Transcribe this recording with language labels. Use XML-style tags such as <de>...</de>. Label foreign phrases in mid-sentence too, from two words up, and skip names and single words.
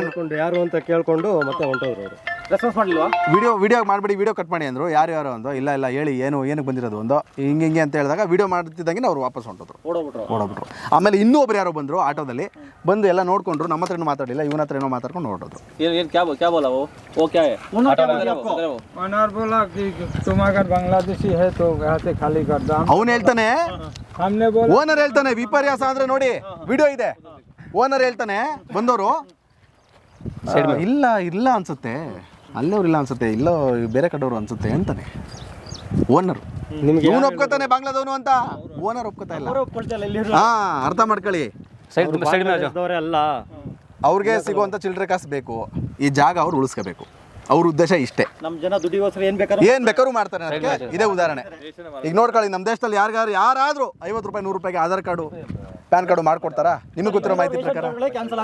<kn>ಯಾರು ಅಂತ ಕೇಳ್ಕೊಂಡು ಮತ್ತೆ ಹೊಂಟೋದ್ರು ಅವರು. ರೆಸ್ಪಾನ್ಸ್ ಮಾಡಲಿಲ್ವಾ? ವಿಡಿಯೋ ಮಾಡಬೇಡಿ,</kn> <en>video cut</en> <kn>ಮಾಡಿ ಅಂದರು. ಯಾರು ಅಂದು ಇಲ್ಲ ಹೇಳಿ ಏನಕ್ಕೆ ಬಂದಿರೋದು ಒಂದು ಹಿಂಗೆ ಅಂತ ಹೇಳಿದಾಗ ವಿಡಿಯೋ ಮಾಡ್ತಿದ್ದಂಗೆ ಅವ್ರು ವಾಪಸ್ ಹೊಂಟೋದ್ರು, ಓಡೋಗ್ಬಿಟ್ರು. ಆಮೇಲೆ ಇನ್ನೂ ಒಬ್ರು ಯಾರೋ ಬಂದರು ಆಟೋದಲ್ಲಿ, ಬಂದು ಎಲ್ಲ ನೋಡ್ಕೊಂಡ್ರು. ನಮ್ಮ ಹತ್ರ ಏನೂ ಮಾತಾಡಲಿಲ್ಲ, ಇವನ ಹತ್ರ ಏನೋ ಮಾತಾಡ್ಕೊಂಡು ಹೊರಟೋದ್ರು.</kn> <hi>क्या बोला वो क्या है? ओनर बोला कि तुम अगर बांग्लादेशी है तो यहाँ से खाली कर दो।</hi> <kn>ಅವನು ಹೇಳ್ತಾನೆ,</kn> <hi>हमने बोला</hi> <kn>ಓನರ್ ಹೇಳ್ತಾನೆ, ವಿಪರ್ಯಾಸ ಅಂದರೆ ನೋಡಿ ವಿಡಿಯೋ ಇದೆ. ಓನರ್ ಹೇಳ್ತಾನೆ ಬಂದವರು, ಇಲ್ಲ ಅನ್ಸುತ್ತೆ, ಅಲ್ಲವ್ರು ಇಲ್ಲ ಅನ್ಸುತ್ತೆ, ಇಲ್ಲೋ ಬೇರೆ ಕಡೆಯವರು ಅನ್ಸುತ್ತೆ ಅಂತಾನೆ ಓನರ್. ಇವನು ಒಪ್ಕೋತಾನೆ ಬಾಂಗ್ಲಾದವನು ಅಂತ, ಓನರ್ ಒಪ್ಕೋತಾ ಇಲ್ಲ. ಒಪ್ಕೊಳ್ತಾ ಇಲ್ಲಿ ಅರ್ಥ ಮಾಡ್ಕೊಳ್ಳಿ.</kn> <hi>ಸೈಡ್ में आ जाओ।</hi> <kn>ಅಲ್ಲ ಅವ್ರಿಗೆ ಸಿಗುವಂಥ ಚಿಲ್ಲರೆ ಕಾಸು ಬೇಕು, ಈ ಜಾಗ ಅವ್ರು ಉಳಿಸ್ಕೋಬೇಕು. ಅವ್ರ ಉದ್ದೇಶ ಇಷ್ಟೇ. ನಮ್ಮ ಜನ ದುಡಿಗೋಸ್ಕರ ಏನ್ ಬೇಕಾದ್ರೂ ಮಾಡ್ತಾರೆ ಅನ್ನೋಕ್ಕೆ ಇದೇ ಉದಾಹರಣೆ. ಈಗ ನೋಡ್ಕೊಳ್ಳಿ, ನಮ್ಮ ದೇಶದಲ್ಲಿ ಯಾರಾದ್ರೂ 50 ರೂಪಾಯಿ 100 ರೂಪಾಯಿಗೆ ಆಧಾರ್ ಕಾರ್ಡು ಪ್ಯಾನ್ ಕಾರ್ಡು ಮಾಡ್ಕೊಡ್ತಾರಾ? ನಿಮಗೆ ಗೊತ್ತಿರೋ ಮಾಹಿತಿ ಪ್ರಕಾರ ಕ್ಯಾನ್ಸಲ್</kn>